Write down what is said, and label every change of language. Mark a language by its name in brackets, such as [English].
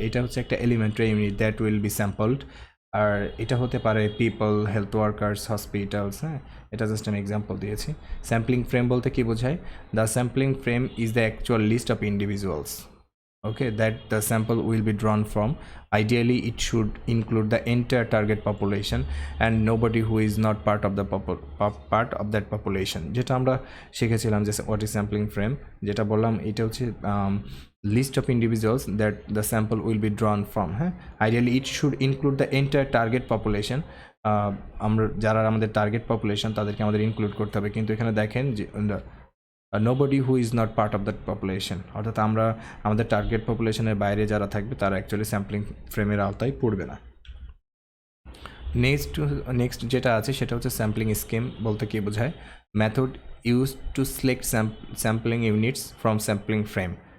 [Bangla] এটা হচ্ছে একটা elementary unit [English] That will be sampled. [Bangla] আর এটা হতে পারে পিপল, হেলথ ওয়ার্কার্স, হসপিটালস, হ্যাঁ, এটা জাস্ট আমি এক্সাম্পল দিয়েছি। স্যাম্পলিং ফ্রেম বলতে কি বোঝায়? [English] The sampling frame is the actual list of individuals, okay, that the sample will be drawn from. Ideally it should include the entire target population and nobody who is not part of the part of that population. [Bangla] যেটা আমরা শিখেছিলাম যে [English] what is sampling frame, [Bangla] যেটা বললাম এটা হচ্ছে [English] list of individuals that the sample will be drawn from. হ্যাঁ, ideally it should include the entire target population. [Bangla] আমরা যারা আমাদের টার্গেট পপুলেশন তাদেরকে আমাদের ইনক্লুড করতে হবে, কিন্তু এখানে দেখেন যে [English] nobody who is not part of that population, [Bangla] অর্থাৎ আমরা আমাদের টার্গেট পপুলেশনের বাইরে যারা থাকবে তারা অ্যাকচুয়ালি স্যাম্পলিং ফ্রেমের আওতায় পড়বে না। নেক্সট যেটা আছে সেটা হচ্ছে স্যাম্পলিং স্কিম। বলতে কি বোঝায়? [English] Method use to select sampling units from sampling frame.